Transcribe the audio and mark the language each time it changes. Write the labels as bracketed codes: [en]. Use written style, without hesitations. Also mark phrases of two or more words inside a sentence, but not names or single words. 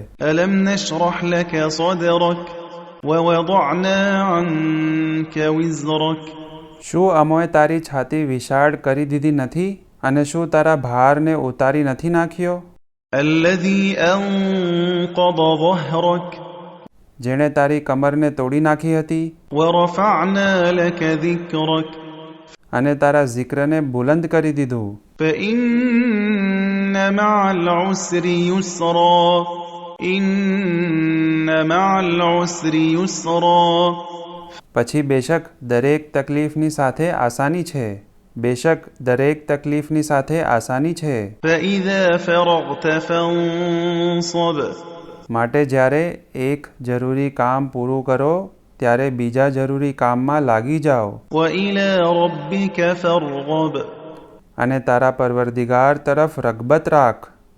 [ar] ألم نشرح لك صدرك ووضعنا عنك وزرك. [gu] શું અમોએ તારી છાતી વિશાળ કરી દીધી નથી અને શું તારા ભારને ઉતારી નથી નાખ્યો? [ar] الذي أنقض ظهرك [gu] જેણે તારી કમરને તોડી નાખી હતી [ar] ورفعنا لك ذكرك [gu] અને તારા zikરને બુલંદ કરી દીધું. [ar] فإن مع العسر يسرا إن مع العسر يسرا [gu] પછી બેશક દરેક તકલીફની સાથે આસાની છે. બેશક દરેક તકલીફની સાથે આસાની છે. [ar] فإذا فرغت فانصب [gu] માટે જ્યારે એક જરૂરી કામ પૂરું કરો ત્યારે બીજા જરૂરી કામમાં લાગી જાઓ. [ar] وإلى ربك فارغب [gu] અને તારા પરવરદિગાર તરફ રગબત રાખ.